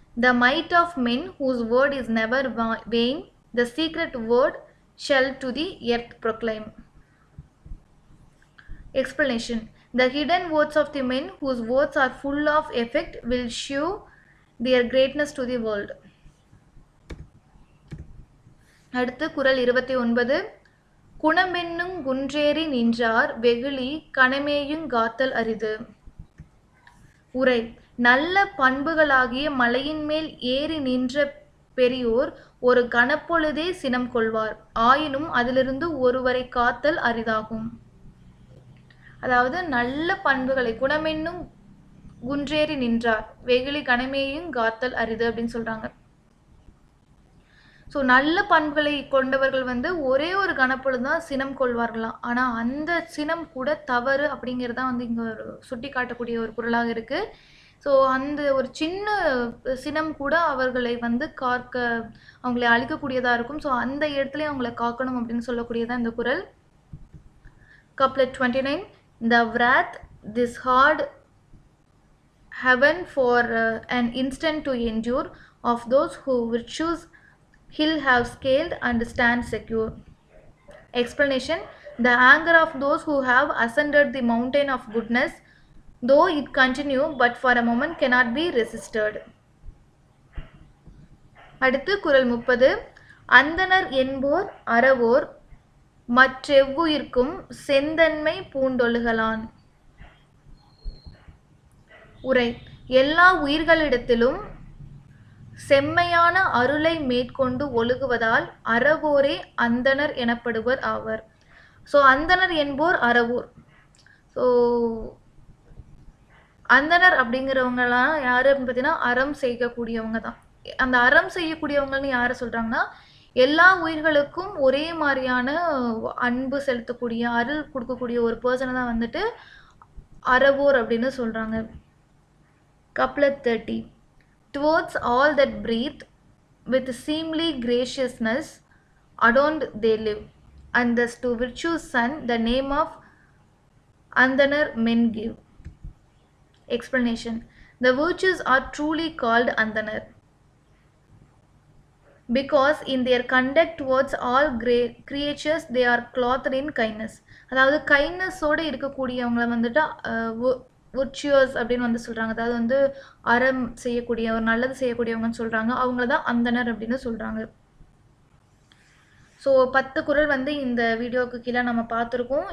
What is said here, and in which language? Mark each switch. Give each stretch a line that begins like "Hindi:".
English: The might of men whose word is never vain, the secret word shall to the earth proclaim. Explanation. The hidden words of the men whose words are full of effect will show their greatness to the world.
Tamil: அடுத்து குறள் 29. குணமென்னும் குன்றேறி நின்றார் வெகுளி கணமேயுங் காத்தல் அரிது. உரை. நல்ல பண்புகளாகிய மலையின் மேல் ஏறி நின்ற பெரியோர் ஒரு கணப்பொழுதே சினம் கொள்வார், ஆயினும் அதிலிருந்து ஒருவரை காத்தல் அரிதாகும். அதாவது நல்ல பண்புகளை குணமென்னும் குன்றேறி நின்றார் வெகுளி கணமேயுங் காத்தல் அரிது அப்படின்னு சொல்றாங்க. ஸோ நல்ல பண்புகளை கொண்டவர்கள் வந்து ஒரே ஒரு கணப்பொழுது தான் சினம் கொள்வார்களாம். ஆனால் அந்த சினம் கூட தவறு அப்படிங்கிறது தான் வந்து இங்கே ஒரு சுட்டி காட்டக்கூடிய ஒரு குறளாக இருக்குது. ஸோ அந்த ஒரு சின்ன சினம் கூட அவர்களை வந்து காக்க அவங்களை அழிக்கக்கூடியதாக இருக்கும். ஸோ அந்த இடத்துல அவங்களை காக்கணும் அப்படின்னு சொல்லக்கூடியதான் இந்த குறள்.
English: Couplet 29. The wrath this hard heaven for an instant to endure of those who virtues he'll have scaled and stand secure. Explanation. The anger of those who have ascended the mountain of goodness, though it continue but for a moment cannot be resisted.
Tamil: அடுத்து குறள் 30. அந்தணர் என்போர் அறவோர் மற்றெவ்வுயிர்க்கும் செந்தன்மை பூண்டொழுகலான். உரை. எல்லா உயிர்களிடத்திலும் செம்மையான அருளை மேற்கொண்டு ஒழுகுவதால் அறவோரே அந்தணர் எனப்படுவர் ஆவர். ஸோ அந்தணர் என்போர் அறவோர். ஸோ அந்தணர் அப்படிங்கிறவங்கலாம் யார் அப்படின்னு பார்த்தீங்கன்னா அறம் செய்யக்கூடியவங்க தான். அந்த அறம் செய்யக்கூடியவங்கன்னு யாரை சொல்கிறாங்கன்னா, எல்லா உயிர்களுக்கும் ஒரே மாதிரியான அன்பு செலுத்தக்கூடிய அருள் கொடுக்கக்கூடிய ஒரு பர்சனை தான் வந்துட்டு அறவோர் அப்படின்னு சொல்கிறாங்க.
English: Couplet 30. Towards all that breathe with seemly graciousness adorned they live, and thus to virtue's son the name of Andanar men give. Explanation. The virtues are truly called Andanar because in their conduct towards all creatures they are clothed in kindness.
Tamil: அதாவது கைண்ட்னஸோடு இருக்கக்கூடியவங்களை வந்துட்டு virtuous அப்படின்னு வந்து சொல்கிறாங்க. அதாவது வந்து அறம் செய்யக்கூடிய ஒரு நல்லது செய்யக்கூடியவங்கன்னு சொல்கிறாங்க. அவங்கள தான் அந்தணர் அப்படின்னு சொல்கிறாங்க. ஸோ 10 குறள் வந்து இந்த வீடியோவுக்கு கீழே நம்ம பார்த்துருக்கோம்.